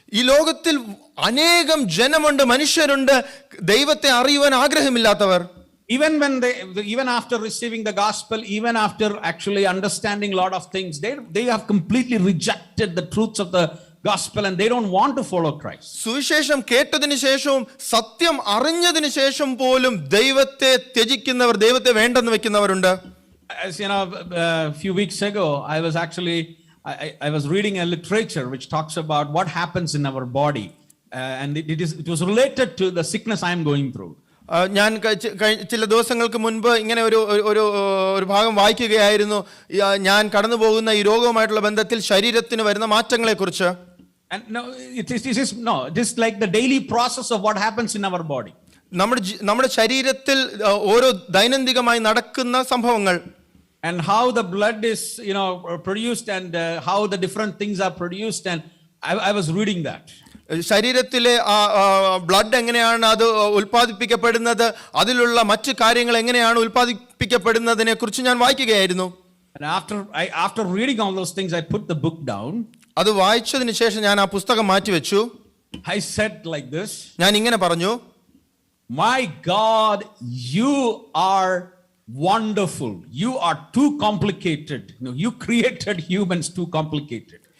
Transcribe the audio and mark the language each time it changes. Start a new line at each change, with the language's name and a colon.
Malayalam: ഈ ലോകത്തിൽ അനേകം ജനമുണ്ട്, മനുഷ്യരുണ്ട് ദൈവത്തെ അറിയുവാൻ ആഗ്രഹമില്ലാത്തവർ.
English: Even after receiving the gospel, even after actually understanding a lot of things, they have completely rejected the truths of the gospel and they don't want to follow Christ.
Malayalam: സുവിശേഷം കേട്ടതിന് ശേഷവും സത്യം അറിഞ്ഞതിന് ശേഷം പോലും ദൈവത്തെ ത്യജിക്കുന്നവർ, ദൈവത്തെ വേണ്ടെന്ന് വെക്കുന്നവരുണ്ട്.
English: As you know, a few weeks ago I was reading a literature which talks about what happens in our body, and it was related to the sickness I am going through.
Malayalam: ഞാൻ ചില ദിവസങ്ങൾക്ക് മുൻപ് ഇങ്ങനെ ഒരു ഭാഗം വായിക്കുകയായിരുന്നു. ഞാൻ കടന്നു പോകുന്ന ഈ രോഗവുമായിട്ടുള്ള ബന്ധത്തിൽ ശരീരത്തിന് വരുന്ന മാറ്റങ്ങളെ കുറിച്ച്.
English: And it is like the daily process of what happens in our body.
Malayalam: നമ്മുടെ ശരീരത്തിൽ ഓരോ ദൈനംദിനമായി നടക്കുന്ന സംഭവങ്ങൾ.
English: And how the blood is produced, and how the different things are produced, and I was reading that.
Malayalam: ശരീരത്തിലെ blood എങ്ങനെയാണ് അത് ഉൽപ്പാദിപ്പിക്കപ്പെടുന്നത്, അതിലുള്ള മറ്റു കാര്യങ്ങൾ എങ്ങനെയാണ് ഉൽപ്പാദിപ്പിക്കപ്പെടുന്നതിനെ കുറിച്ച് ഞാൻ വായിക്കുകയായിരുന്നു.
English: And after reading all those things, I put the book down.
Malayalam: അത് വായിച്ചതിന് ശേഷം ഞാൻ ആ പുസ്തകം മാറ്റിവെച്ചു.
English: I said like this,
Malayalam: ഞാൻ ഇങ്ങനെ പറഞ്ഞു,
English: my God, you are wonderful. You are too complicated. No, you created humans too complicated.